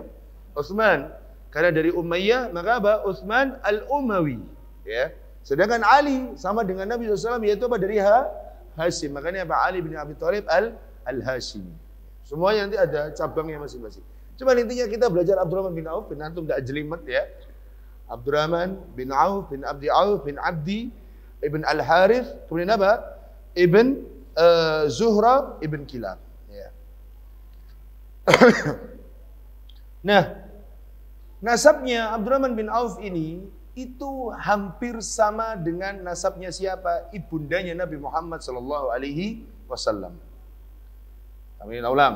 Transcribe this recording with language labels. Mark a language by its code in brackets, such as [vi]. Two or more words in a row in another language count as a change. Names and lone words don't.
[id] Utsman. Karena dari Umayyah, maka apa? Utsman Al-Umawi, ya. Sedangkan Ali sama dengan Nabi SAW, yaitu apa? Dari Hashim. Makanya apa? Ali bin Abi Thalib Al-Hashimi. Semuanya nanti ada cabangnya masing-masing. Cuma intinya kita belajar Abdurrahman bin Auf, bin antum tidak jelimet ya. Abdurrahman bin Auf bin Abdi ibn Al-Harith, kemudian apa? Ibn Zuhra ibn Kilab. Ya. Nah, nasabnya Abdurrahman bin Auf ini itu hampir sama dengan nasabnya siapa? Ibundanya Nabi Muhammad [ar] صلى الله عليه وسلم. [id] Kami ulang.